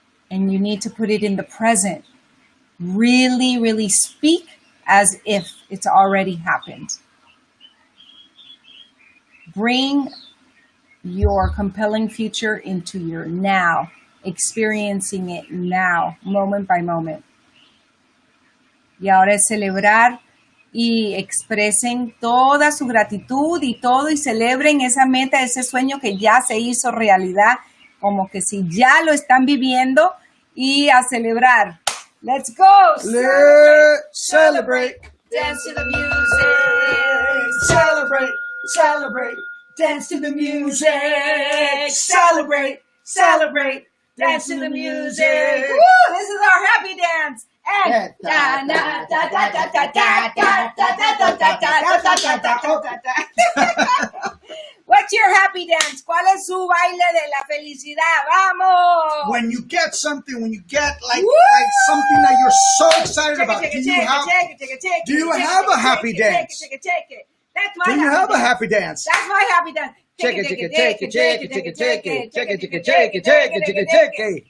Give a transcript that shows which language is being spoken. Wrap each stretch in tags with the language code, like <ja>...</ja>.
<en>And you need to put it in the present. Really, really speak as if it's already happened. Bring your compelling future into your now, experiencing it now, moment by moment.</en> <es>Y ahora es celebrar y expresen toda su gratitud y todo y celebren esa meta, ese sueño que ya se hizo realidad, como que si ya lo están viviendo y a celebrar.</es> <en>Let's go! Let's celebrate. Dance to the music. Celebrate, celebrate. Dance to the music. Celebrate, celebrate. dance to the music. Woo! This is our happy dance. And da da da da da da da da da da da da. What's your happy dance?</en> <es>¿Cuál es su baile de la felicidad? ¡Vamos!</es> <en>When you get something, when you get like something that you're so excited about, do you have a happy dance? That's my Do you have a dance. happy dance? That's my happy dance. Check it, check it, check it, check it, check it, check it, check it, check it, check it, check it, check it, check it.</en>